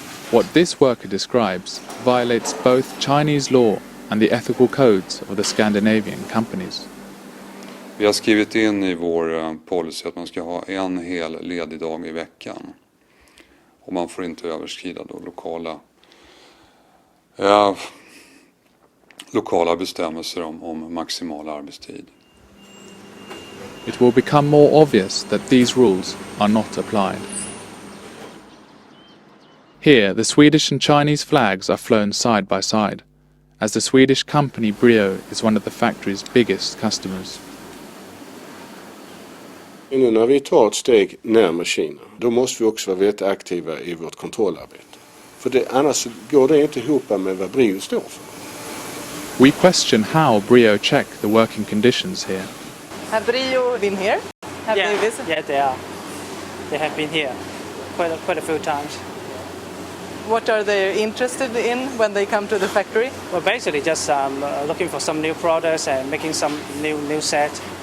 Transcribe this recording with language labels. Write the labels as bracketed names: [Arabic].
[English] What this worker describes violates both Chinese law and the ethical codes of the Scandinavian companies. [Swedish] Vi har skrivit in i vår policy att man ska ha en hel ledig dag i veckan. Och man får inte överskrida då lokala bestämmelser om maximal arbetstid. [English] It will become more obvious that these rules are not applied. Here, the Swedish and Chinese flags are flown side by side, as the Swedish company Brio is one of the factory's biggest customers. [Swedish] När vi tar ett steg närmare Kina, då måste vi också vara väldigt aktiva i vårt kontrollarbete. För annars går det inte ihop med vad Brio står för. [English] We question how Brio check the working conditions here. Have Brio been here? Have they visited? Yeah, they are. They have been here quite a few times. What are they interested in when they come to the factory? Well, basically just looking for some new products and making some new set.